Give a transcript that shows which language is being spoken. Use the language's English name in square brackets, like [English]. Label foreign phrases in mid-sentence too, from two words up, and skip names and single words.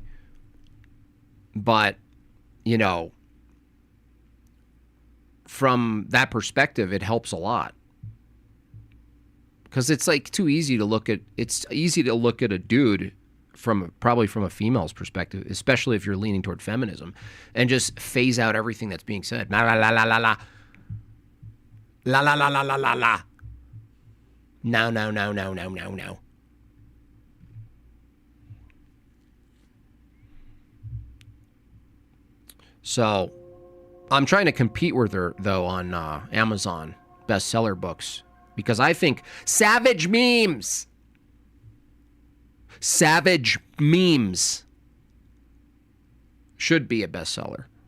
[English] But, you know, from that perspective, it helps a lot. Because it's like too easy to look at. It's easy to look at a dude probably from a female's perspective, especially if you're leaning toward feminism, and just phase out everything that's being said. La la la la la la. La la la la la la la. No, no, no, no, no, no, no. So, I'm trying to compete with her, though, on Amazon bestseller books, because I think savage memes should be a bestseller.